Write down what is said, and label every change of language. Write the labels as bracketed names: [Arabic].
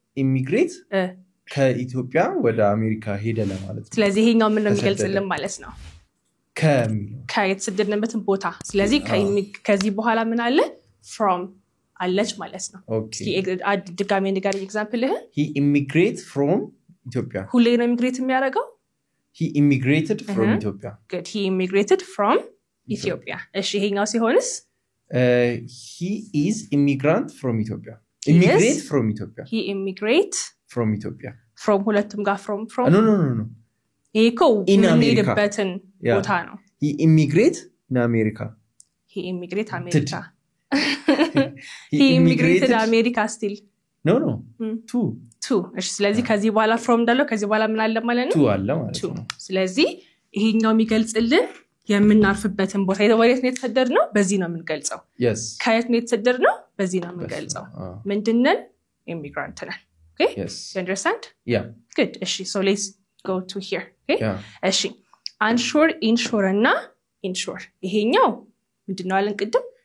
[Amharic] immigrate ከኢትዮጵያ ወደ አሜሪካ ሄደ ለማለት ነው ስለዚህ ይሄኛው ምን ነው የሚገልጽልን ማለት ነው ከየተሰደድንበትን ቦታ ስለዚህ ከዚህ በኋላ ምን አለ from አለች ማለት ነው እስኪ ድጋሜ ንገረኝ ኤግዛምፕል [English] he immigrate from Ethiopia [Amharic] ሁሌ ነው ኢሚግሬት የሚያደርገው [English] he immigrated from Ethiopia good he immigrated from Ethiopia [Amharic] እሺ ይሄኛው ሲሆንስ [English] he is immigrant from Ethiopia immigrate from Ethiopia he immigrate from Ethiopia [Amharic] from ሁለቱም ጋር from [English] no [Amharic] ይሄኮ ምንሄድበትን ቦታ ነው [English] he immigrate in America he immigrate America he immigrated America still no two [Amharic] እሺ ስለዚህ ከዚህ በኋላ from እንዳለው ከዚህ በኋላ ምን አለ ማለት ነው two አለ ማለት ነው ስለዚህ ይሄኛው የሚገልጽልን የምናርፍበትን ቦታ የት ነው የተሰደድነው በዚህ ነው የምንገልጸው [English] yes [Amharic] ከየት ነው የተሰደድነው በዚህ ነው የምንገልጸው ምንድነው immigrant ነን okay [English] yes you understand yeah good እሺ so let's go to here okay እሺ unsure insure እና [Amharic] insure ይሄኛው ምንድነው አለን ቅድም